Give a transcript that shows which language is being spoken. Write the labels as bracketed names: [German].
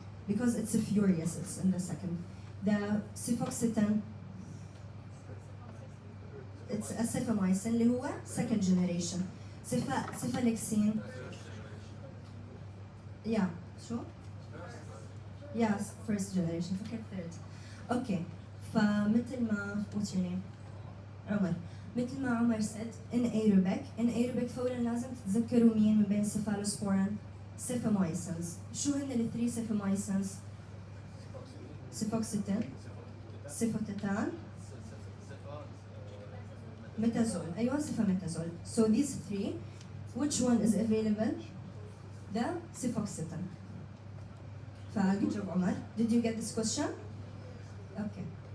[English] Because it's a furious, it's in the second. The cefoxitin, it's a cefamycin [Arabic] اللي هو [English] second generation. Cephalexin. Yeah, sure? Yes, first generation. [Arabic] فكرت [English] third. Okay. [Arabic] فمثل ما [English] what's your name؟ Omar. [Arabic] مثل ما عمر [English] said anaerobic [Arabic] فورا لازم تتذكروا مين من بين cephalosporin cephomycins. شو هن الثري cephomycins؟ cefoxitin cefotetan metazole. أيوة cefametazole. [English] So these three, which one is available? The cefoxitin. Good job Omar. Did you get this question? Okay.